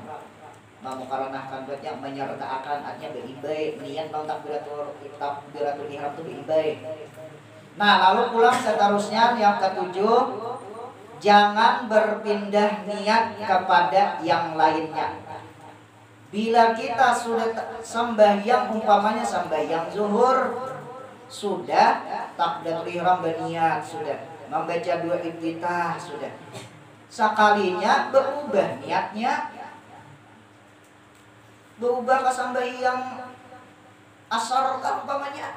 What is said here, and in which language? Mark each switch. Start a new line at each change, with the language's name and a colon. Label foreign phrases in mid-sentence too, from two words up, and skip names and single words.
Indonesian: Memuqaranahkan berarti menyertakan, artinya beribai niat dalam takbiratul ihram itu beribai. Nah, lalu pulang seterusnya yang ketujuh, jangan berpindah niat kepada yang lainnya. Bila kita sudah sembahyang, umpamanya sembahyang zuhur, sudah takbiratul ihram berniat, sudah membaca dua iftitah, sudah sekalinya berubah niatnya, berubah ke sembahyang asar umpamanya.